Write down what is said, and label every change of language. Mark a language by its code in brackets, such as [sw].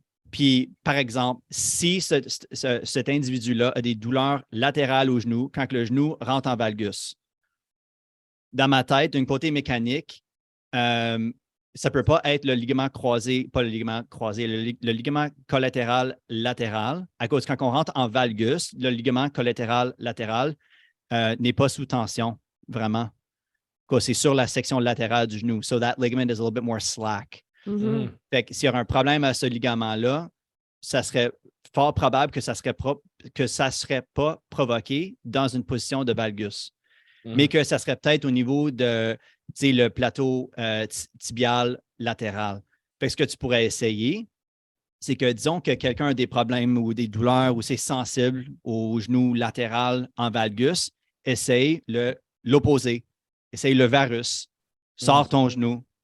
[fr] Puis, par exemple, si cet individu-là a des douleurs latérales au genou, quand le genou rentre en valgus, dans ma tête, d'un côté mécanique, ça ne peut pas être le ligament croisé, pas le ligament croisé, le ligament collatéral latéral, à cause quand on rentre en valgus, le ligament collatéral latéral n'est pas sous tension, vraiment. C'est sur la section latérale du genou. [en] So that ligament is a little bit more slack. [fr] Fait que s'il y a un problème à ce ligament-là, ça serait fort probable que ça serait pas provoqué dans une position de valgus, mais que ça serait peut-être au niveau de le plateau tibial latéral. Fait que ce que tu pourrais essayer, c'est que disons que quelqu'un a des problèmes ou des douleurs ou c'est sensible au genou latéral en valgus, essaye l'opposé. Essaye le varus. Sors ton genou.